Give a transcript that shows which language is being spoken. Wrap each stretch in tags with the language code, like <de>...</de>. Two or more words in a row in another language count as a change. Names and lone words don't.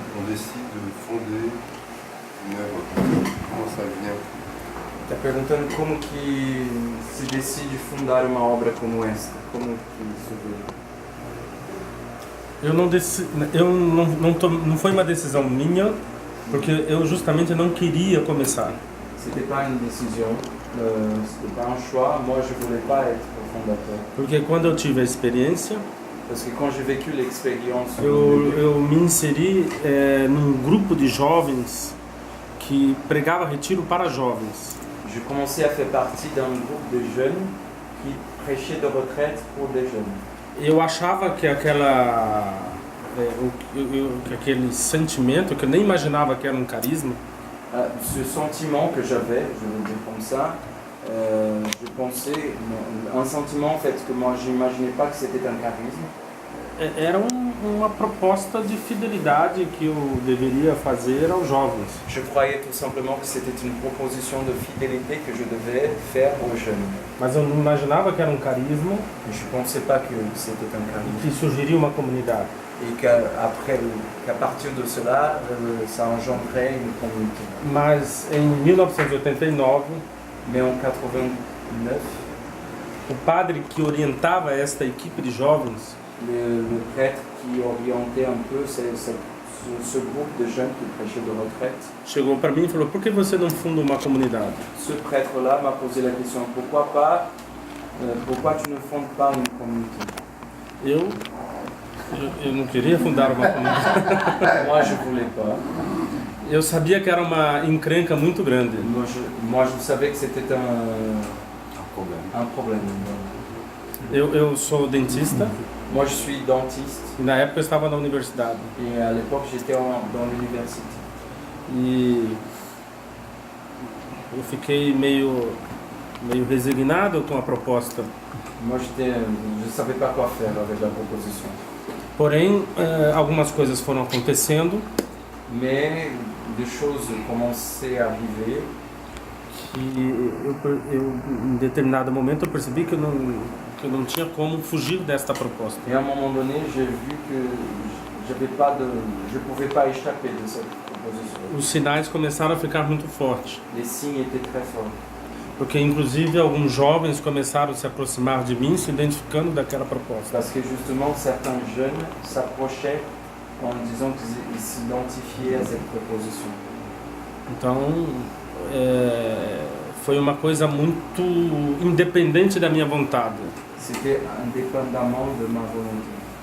<fr>décide de fonder une œuvre? Comment ça vient?</fr> <pt>Está perguntando como que se decide fundar uma obra como esta. Como que isso veio? Não foi uma decisão minha, porque eu justamente não queria começar.</pt> <fr>C'était pas une décision, c'était pas un choix. Moi, je voulais pas être fondateur.</fr> <pt>Porque quando eu tive a experiência,</pt> <fr>Parce que quand j'ai vécu l'expérience,</fr> <pt>eu me inseri num grupo de jovens que pregava retiro para jovens.</pt> <fr>je commençais à faire partie d'un groupe de jeunes qui prêchaient de retraite pour des jeunes.</fr> <pt>Eu achava que aquele sentimento, que eu nem imaginava que era um carisma,</pt> <fr>Ce sentiment que j'avais, je vais le dire comme ça, je pensais, un sentiment en fait que moi j'imaginais pas que c'était un charisme.</fr> <pt>era uma proposta de fidelidade que eu deveria fazer aos jovens.</pt> <fr>Je croyais tout simplement que c'était une proposition de fidélité que je devais faire aux jeunes.</fr> <pt>Mas eu não imaginava que era um carisma</pt> <fr>Mais je pensais pas que c'était un</fr> <pt>e</pt> <fr>charisme.</fr> <pt>que surgiria uma comunidade.</pt> <fr>Et qu'à partir de cela, ça engendrait une communauté.</fr> <pt>Mas em 1989,</pt> <fr>Mais en 89,</fr> <pt>o padre que orientava esta equipe de jovens</pt> <fr>le prêtre qui orientait un peu ce groupe de jeunes qui prêchaient de retraite,</fr> <pt>chegou para mim e falou: por que você não funda uma comunidade?</pt> <fr>ce prêtre-là m'a posé la question, pourquoi tu ne fondes pas une communauté?</fr> <pt>Eu não queria fundar uma comunidade.</pt> <fr>Moi, je voulais pas.</fr> <pt>Eu sabia que era uma encrenca muito grande.</pt> <fr>Moi, je savais que c'était un problème.</fr> <pt>Eu sou dentista</pt> <fr>Moi, je suis dentiste</fr> <pt>e na época eu estava na universidade.</pt> <fr>et à l'époque, j'étais dans l'université.</fr> <pt>E eu fiquei meio resignado com a proposta.</pt> <fr>Moi, je ne savais pas quoi faire avec la proposition.</fr> <pt>Porém, algumas coisas foram acontecendo</pt> <fr>Mais des choses commençaient à arriver.</fr> <pt>que eu em determinado momento eu percebi que eu não tinha como fugir desta proposta.</pt> <fr>Et à un moment donné, j'ai vu que je ne pouvais pas échapper de cette proposition.</fr> <pt>Os sinais começaram a ficar muito fortes,</pt> <fr>Les signes étaient très forts.</fr> <pt>porque inclusive alguns jovens começaram a se aproximar de mim, se identificando daquela proposta.</pt> <fr>Parce que justement, certains jeunes s'approchaient en disant qu'ils s'identifiaient à cette proposition.</fr> <pt>Então, foi uma coisa muito independente da minha vontade.</pt> <fr>C'était indépendamment de ma volonté.</fr>